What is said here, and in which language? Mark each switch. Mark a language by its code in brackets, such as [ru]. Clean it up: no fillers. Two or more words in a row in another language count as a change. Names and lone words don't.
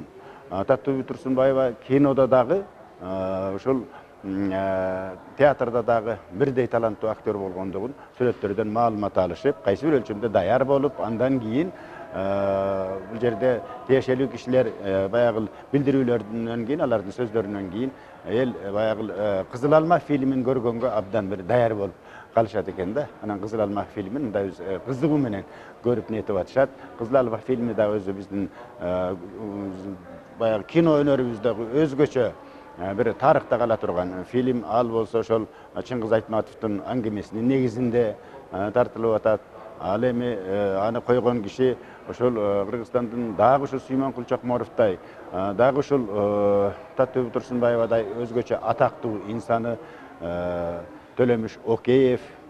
[ky] Татуу Турсунбаева кинодо дагы ушул театрда дагы бирдей таланттуу актер болгондугун сүрөттөрдөн маалымат алышып, кайсы бир өлчөмдө даяр болуп, андан кийин бул жерде тиешелүү кишилер баягы билдирүүлөрдөн кийин, алардын сөздөрүнөн кийин эл баягы Кызыл алма фильмин көргөнгө абдан бир даяр болуп калышат экен да. Анан Кызыл алма фильмин мындай кызыгуу менен көрүп нетип атышат. Кызыл алма фильми да өзү биздин баягы кино өнөрүбүздөгү өзгөчө bir tarixta kala turgan film al bolsa ошол Чыңгыз Айтматовдун аңгемесинин негизинде тартылып атат. Ал эми аны койгон киши ошол Кыргызстандын дагы ушул Сүймөнкул Чокморовдой, дагы ушул Татуу Турсунбаевадай өзгөчө атактуу инсаны Төлөмүш Океев.